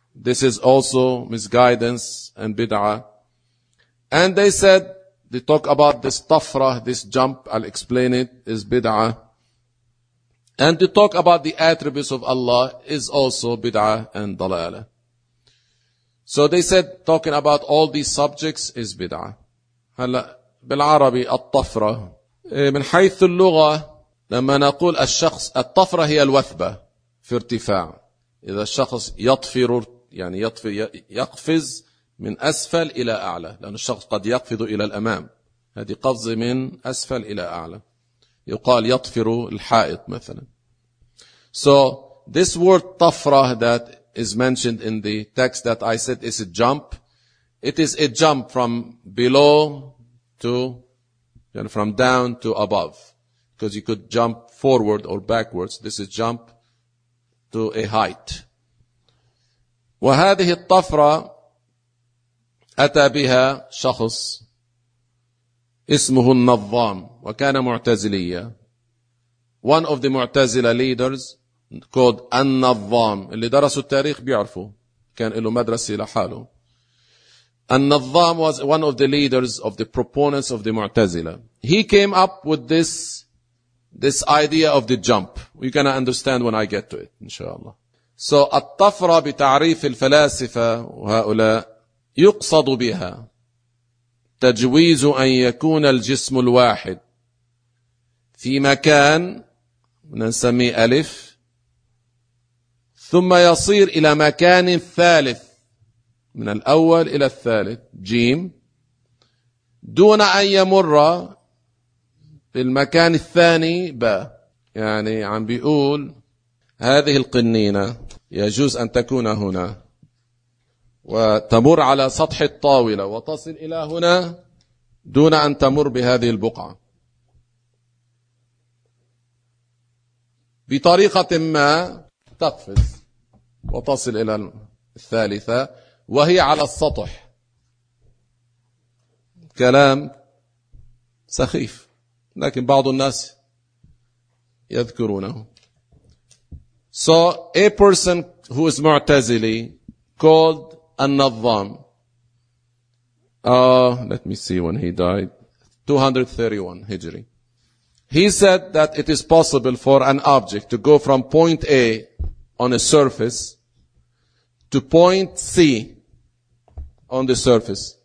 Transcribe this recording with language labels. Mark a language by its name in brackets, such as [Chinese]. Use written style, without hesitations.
[English] This is also misguidance and bid'ah. And they said, they talk about this tafra, this jump, I'll explain it, is bid'ah. And to talk about the attributes of Allah is also bid'ah and dalala. So they said talking about all these subjects is bid'ah. [Arabic] هلا بالعربي الطفرة، من حيث اللغة لما نقول الشخص، الطفرة هي الوثبة في ارتفاع. إذا الشخص يطفر يعني يطفر يقفز من أسفل إلى أعلى، لأن الشخص قد يقفز إلى الأمام، هذه قفز من أسفل إلى أعلى، يقال يطفر الحائط مثلا. [English] So this word طفرة that is mentioned in the text that I said is a jump. It is a jump from below to, and from down to above. Because you could jump forward or backwards. This is jump to a height. [Arabic] وهذه الطفرة أتى بها شخص اسمه النظام وكان معتزليا. [English] One of the معتزلة leaders [Arabic] كود النظام، اللي درسوا التاريخ بيعرفوا كان له مدرسة لحاله. [English] النظام was one of the leaders of the proponents of the معتزلة. He came up with this idea of the jump. You're gonna understand when I get to it, inshallah. [Arabic] So الطفرة بتعريف الفلاسفة وهؤلاء يقصد بها تجويز أن يكون الجسم الواحد في مكان نسميه ألف ثم يصير إلى مكان ثالث من الأول إلى الثالث جيم دون أن يمر في المكان الثاني باء. يعني عم بيقول هذه القنينة يجوز أن تكون هنا وتمر على سطح الطاولة وتصل إلى هنا دون أن تمر بهذه البقعة بطريقة ما تقفز وتصل إلى الثالثة وهي على السطح. كلام سخيف لكن بعض الناس يذكرونه. [English] So a person who is معتزلي called النظام. Let me see when he died. 231 هجري. He said that it is possible for an object to go from point A on a surface to point C on the surface.